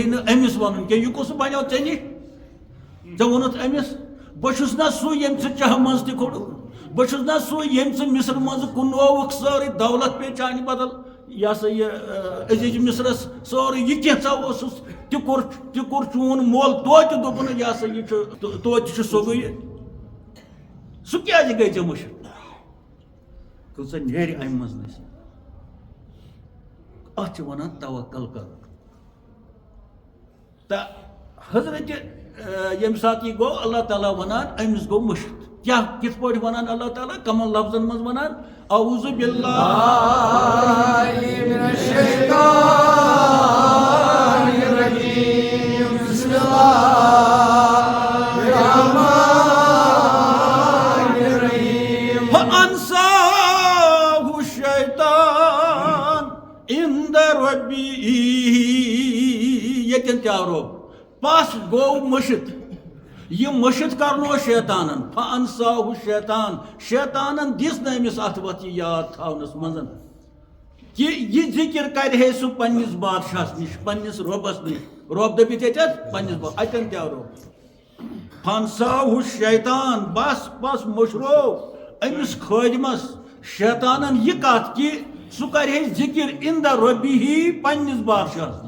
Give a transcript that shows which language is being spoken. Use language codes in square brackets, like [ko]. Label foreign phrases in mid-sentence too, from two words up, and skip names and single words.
[ks] نہٕ أمِس وَنُن کینٛہہ یہِ کُس بنیو ژےٚ نِش ژےٚ ووٚنُتھ أمِس بہٕ چھُس نہ سُہ ییٚمۍ ژٕ چاہہٕ منٛز تہِ کوٚڑُکھ بہٕ چھُس نہ سُہ ییٚمۍ ژٕ مِصر منٛز کُنووُکھ سٲرٕے دولت پے چانہِ بدل یہِ ہسا یہِ عزیٖز مِصرس سورُے یہِ کینٛژھا اوسُس تہِ کوٚر چون مول توتہِ دوٚپُن یہِ ہسا یہِ چھُ توتہِ چھُ سوٚگُے سُہ کیٛازِ گٔے ژےٚ مٔشِد کۭژاہ نیرِ اَمہِ منٛز نہٕ اَتھ چھِ وَنان توکل کَرُن تہٕ حضرت ییٚمہِ ساتہٕ یہِ گوٚو اللہ تعالیٰ وَنان أمِس گوٚو مٔشِد کیٛاہ کِتھ پٲٹھۍ وَنان اللہ تعالیٰ کَمن لفظن منٛز وَنان [ar] اعوذ باللہ من الشیطان الرجیم بسم اللہ الرحمن الرحیم فانساہ الشیطان عند ربہ [ks] ییٚتٮ۪ن تہِ آو رۄب پس گوٚو مٔشِد یہِ مٔشِد کرنو شیطانن [ar] فانساہ الشیطان [ks] شیطانن دِژ نہٕ أمِس اَتھ وَتھ یہِ یاد تھاونس منٛز کہِ یہِ ذِکِر کرِ ہے سُہ پننِس بادشاہس نِش پننِس رۄبس نِش رۄب دٔپِتھ ییٚتٮ۪تھ پننِس اَتٮ۪ن تہِ آو رۄب [ar] فانساہ الشیطان [ks] بس مٔشرو أمِس خٲدمس شیطانن یہِ کتھ کہِ سُہ کرِ ہے ذِکِر [ar] عند ربہِ [ks] پننِس بادشاہس نِش